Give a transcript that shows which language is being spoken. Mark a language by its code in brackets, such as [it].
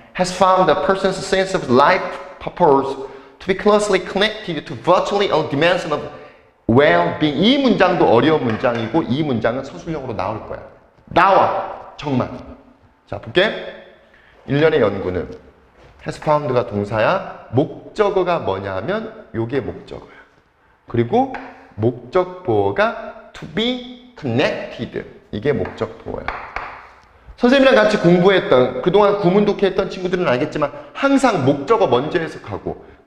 [en] has found the person's sense of life purpose to be closely connected to virtually all dimensions of well-being. [ko] 이 문장도 어려운 문장이고 이 문장은 서술형으로 나올 거야. 나와! 정말. 자, 볼게. 일련의 연구는 [en] has found [ko] 가 동사야. 목적어가 뭐냐 하면 요게 목적어야. 그리고 목적보어가 [en] to be connected. [ko] 이게 목적보어야. 선생님이랑 같이 공부했던, 그동안 구문독해했던 친구들은 알겠지만 항상 목적어 먼저 해석하고